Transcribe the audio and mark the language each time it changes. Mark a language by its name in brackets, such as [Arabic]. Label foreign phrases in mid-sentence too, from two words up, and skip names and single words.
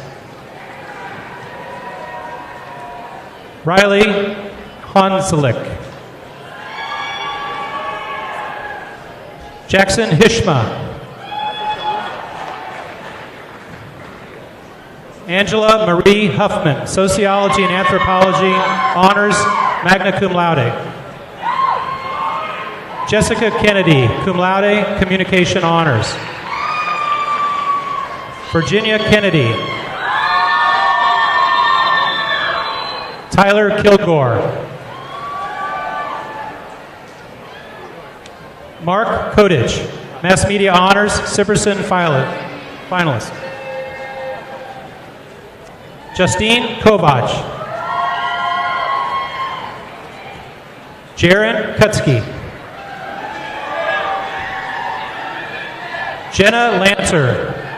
[English] Riley Honzlik. Jackson Hishma, Angela Marie Huffman, Sociology and Anthropology, Honors, [Latin] magna cum laude. [English] Jessica Kennedy, [Latin] cum laude, [English] Communication Honors. Virginia Kennedy. Tyler Kilgore. Mark Kodich, Mass Media Honors, Siperson finalist. Justine Kovach. Jaron Kutsky. Jenna Lancer.